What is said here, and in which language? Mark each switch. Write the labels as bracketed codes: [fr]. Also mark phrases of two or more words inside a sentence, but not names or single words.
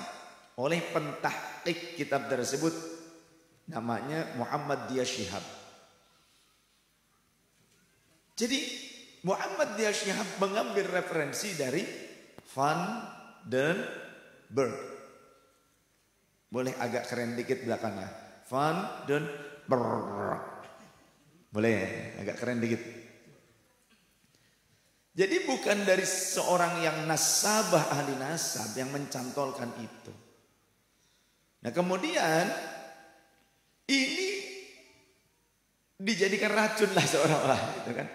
[id] Oleh pentahqiq kitab tersebut, namanya Muhammad Dia Syihab. Jadi Muhammad Dia Syihab mengambil referensi dari Van den Berg. Boleh agak keren dikit belakangnya. Van den Berg. Boleh agak keren dikit. Jadi bukan dari seorang yang nasabah ahli nasab yang mencantolkan itu. Nah kemudian ini dijadikan racun lah seolah-olah gitu kan.